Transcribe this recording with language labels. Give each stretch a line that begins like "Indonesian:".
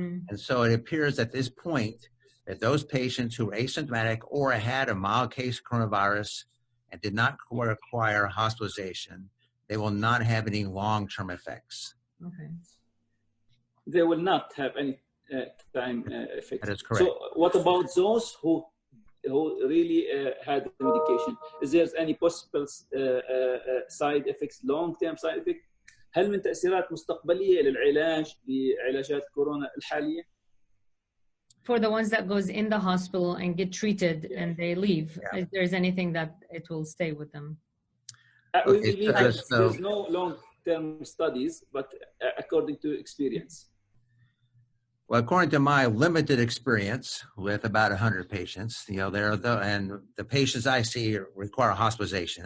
English: And so it appears at this point that those patients who were asymptomatic or had a mild case of coronavirus and did not require hospitalization, they will not have any long-term effects. Okay. They will not have any time effects. That is correct. So what about those who really had the medication? Is there any possible side effects, long-term side effects?
Arabic: هل من تأثيرات مستقبلية للعلاج بعلاجات كورونا الحالية؟
English: For the ones that goes in the hospital and get treated and they leave, if there's anything that it will stay with them? There's no long-term studies, but according to experience. Well, according to my limited experience with about 100 patients, and the patients I see require hospitalization.